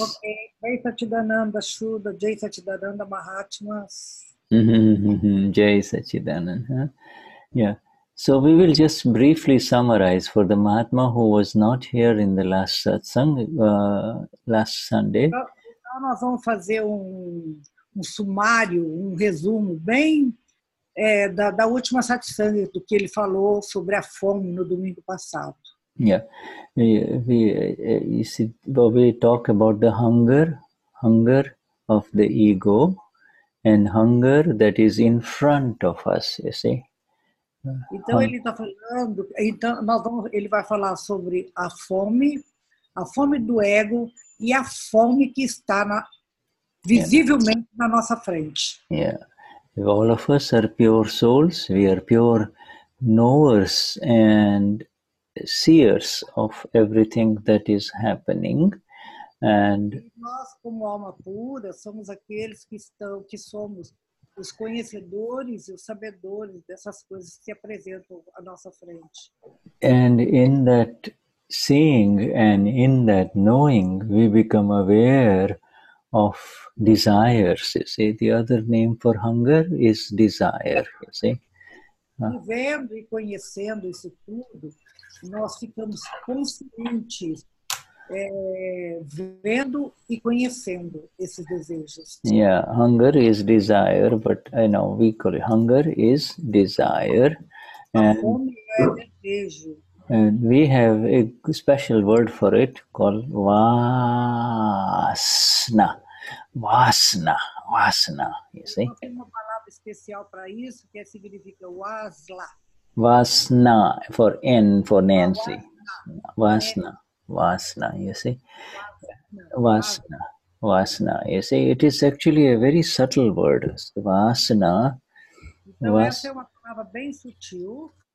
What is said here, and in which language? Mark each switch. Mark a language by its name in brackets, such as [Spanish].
[English] Okay. Jai Sachidananda Shuddha, Jai Sachidananda Mahatmas. Jai Sachidananda. Yeah. So we will just briefly summarize for the Mahatma who was not here in the last satsang, last Sunday. [Portuguese] Então nós vamos fazer sumário, resumo bem da última satsang, do que ele falou sobre a fome no domingo passado. [English] Yeah, we talk about the hunger of the ego, and hunger that is in front of us, you see. [Portuguese] Então ele está falando, ele vai falar sobre a fome do ego e a fome que está visivelmente na nossa frente. [English] Yeah, all of us are pure souls. We are pure knowers and seers of everything that is happening, And [Portuguese] nós, como alma pura, somos aqueles que somos os conhecedores e os sabedores dessas coisas que se apresentam à nossa frente. [English] And in that seeing and in that knowing, we become aware of desires. You see, the other name for hunger is desire. You see. [Portuguese] E vendo e conhecendo isso tudo, nós ficamos conscientes, vendo e conhecendo esses desejos. [English] Yeah, hunger is desire, but we call it hunger is desire. [Portuguese] A fome é desejo. [English] And we have a special word for it called vasna. Vasna, you see. [Portuguese] Nós temos uma palavra especial para isso, que significa wasla. [English] Vasna, for N, for Nancy. Vasna, you see. Vasna, you see. It is actually a very subtle word. Vasna. [Portuguese] Então, essa é uma palavra bem sutil.